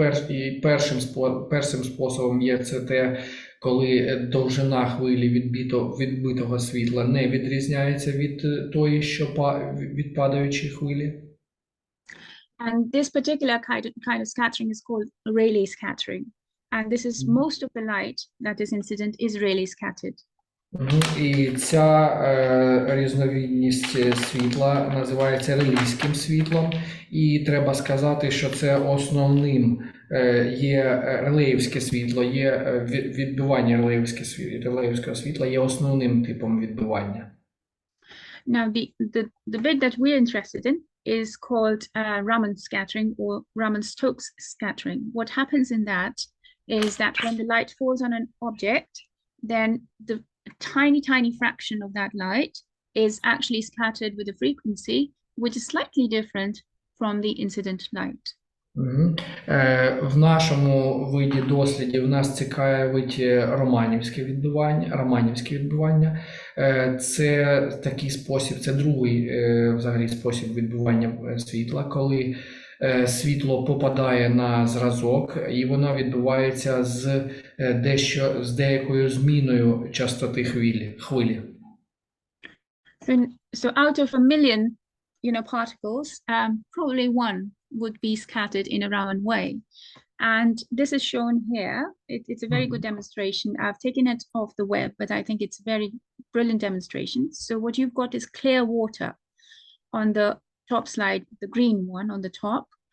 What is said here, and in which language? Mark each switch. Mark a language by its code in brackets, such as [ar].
[uk] І першим способом є це те, коли довжина хвилі відбитого світла не відрізняється від тої, що від падаючої хвилі. [en] And this particular kind of scattering is called Rayleigh scattering. And this is most of the light that is incident is Rayleigh scattered. [uk] І ця різновидність світла називається релейським світлом. І треба сказати, що це основним є релеївське світло, є відбивання релеївського світла є основним типом відбивання. [en] Now the bit that we're interested in is called Raman scattering or Raman-Stokes scattering. What happens in that is that when the light falls on an object, then the tiny fraction of that light is actually scattered with a frequency which is slightly different from the incident light. [uk] В нашому виді дослідів нас цікавить романівське відбивання. Це такий спосіб, це другий взагалі спосіб відбивання світла, коли світло попадає на зразок і воно відбувається з деякою зміною частоти хвилі. [en] So out of a million, particles, probably one would be scattered in a Raman way. And this is shown here. It's a very good demonstration. I've taken it off the web, but I think it's a very brilliant demonstration. So what you've got is clear water on the top slide, the green one on the top.